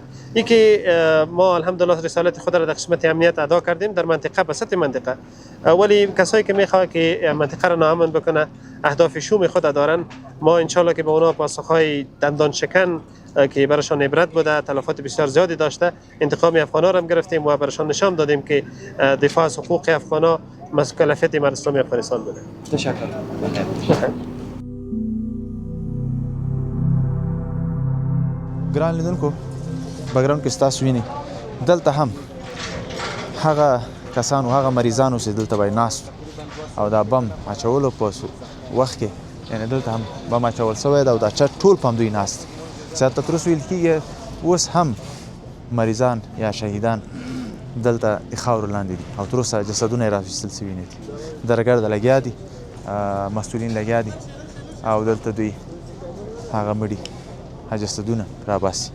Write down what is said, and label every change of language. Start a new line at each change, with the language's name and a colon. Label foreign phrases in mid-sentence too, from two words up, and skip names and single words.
Persian: یکی ما الحمدلله رسالت خود را در قسمت امنیت ادا کردیم در منطقه به سطح منطقه، ولی کسایی که میخواد که منطقه را ناامن بکنه اهداف شوم خود دارن. ما انشالله که به اونا پاسخهای دندان شکن که براشان عبرت بوده، تلفات بسیار زیادی داشته، انتقام افغانا را هم گرفتیم و براشان نشان دادیم که دفاع از حقوق افغانا مسئولیت امارت اسلامی افغانستان بوده. تشکر.
Pashto: ګران لیدونکو بګراوند کې ستاسو ویني دلته هم هغه کسانو هغه مریضانو چې دلته به ناست او دا بم اچولو په وخت کې یعنې دلته هم بم اچول سوی ده او دا چت ټول په همدوی ناست زیاته تر اوسه ویل کېږي اوس هم مریضان یا شهیدان دلته د خاورو لاندې دي او تر اوسه جسدونه یې راویستل سوي نه دي درګرده لګیا دي مسؤلین لګیا دي او دلته دوی هغه مړي جسدونه راباسي.